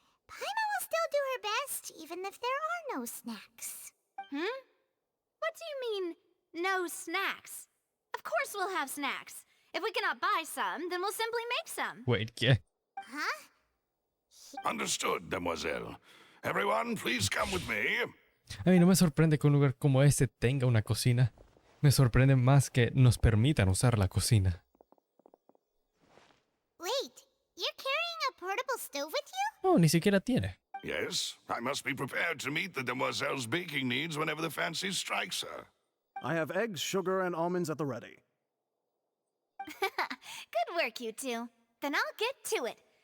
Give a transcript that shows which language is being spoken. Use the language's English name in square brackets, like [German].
[English] Paima will still do her best, even if there are no snacks. What do you mean, no snacks? Of course we'll have snacks. If we cannot buy some, then we'll simply make some. Wait, [Spanish] ¿qué? Huh? [English] Understood, demoiselle. Everyone, please come with me. [Spanish] A mí no me sorprende que un lugar como este tenga una cocina. Me sorprende más que nos permitan usar la cocina. [English] Wait, you're carrying a portable stove with you? [Spanish] No, ni siquiera tiene. [English] Yes, I must be prepared to meet the demoiselle's baking needs whenever the fancy strikes her. I have eggs, sugar, and almonds at the ready. Good work, you two. Then I'll get to it.